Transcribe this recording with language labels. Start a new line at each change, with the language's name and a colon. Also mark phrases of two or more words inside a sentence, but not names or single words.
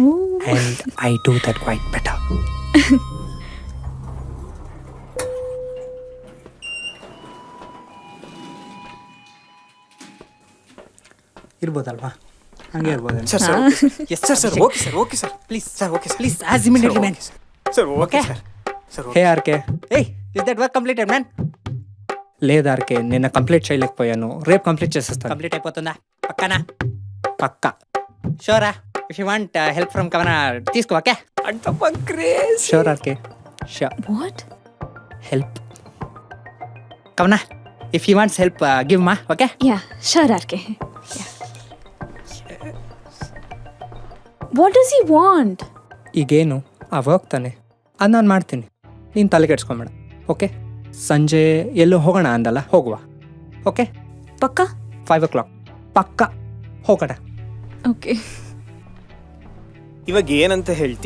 English: and I do that quite better. ಇರ್ಬೋದಲ್ವಾ?
Kannada: ಹಂಗೆ ಇರ್ಬೋದು.
English: sir sir yes sir sir okay sir okay sir please sir okay sir please as immediately man. sir okay sir sir hey RK, hey is that work completed man?
Telugu: లేదు ఆర్కే, నిన్న కంప్లీట్ చేయలేకపోయాను. రేపు కంప్లీట్ చేసేస్తాను. కంప్లీట్ అయిపోతుందా? పక్కనా? పక్కా.
English: షూరా? if you want help from కవన తీసుకో. ఓకే
Kannada: ಅಂತಮ್ಮ ಕ್ರೇಜ್.
English: sure RK, sure. ವಾಟ್? help Kavana, if you wants help give ma. okay ya sure RK. what does he want?
Kannada: ಈಗೇನು ಆ ವರ್ಕ್ ತಾನೆ, ಅದು ನಾನು ಮಾಡ್ತೀನಿ. ನೀನು ತಲೆ ಕೆಡ್ಸ್ಕೊಂಬೇಡ. ಓಕೆ, ಸಂಜೆ ಎಲ್ಲೋ ಹೋಗೋಣ ಅಂದಲ್ಲ, ಹೋಗುವ. ಓಕೆ, ಪಕ್ಕಾ? 5 o'clock ಪಕ್ಕ ಹೋಗೋಣ. ಓಕೆ. ಇವಾಗ ಏನಂತ ಹೇಳ್ತೀಯ?